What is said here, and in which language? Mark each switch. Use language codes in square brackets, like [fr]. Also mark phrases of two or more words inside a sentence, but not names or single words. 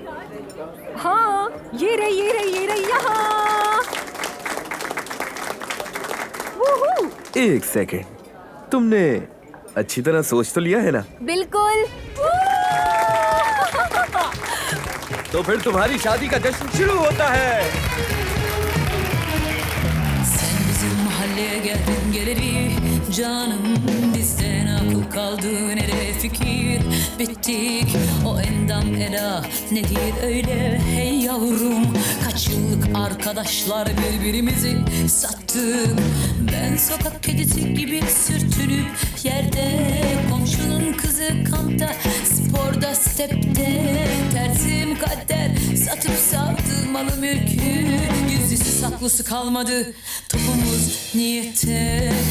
[hi] हाँ, ये रही ये रही ये रही यहाँ। एक सेकेंड, तुमने अच्छी तरह सोच तो लिया है ना? बिल्कुल। तो फिर तुम्हारी शादी का जश्न शुरू होता है। [tr] Mahalleye geldin geleli canım bizden akıl kaldı nereye fikir bittik o endam eda nedir öyle hey yavrum kaç yıllık arkadaşlar birbirimizi sattık ben sokak kedisi gibi sürtünüp yerde komşunun kızı kampta sporda stepte tersim kader satıp savdı malı mülkü gizlisi saklısı kalmadı topumuz niyete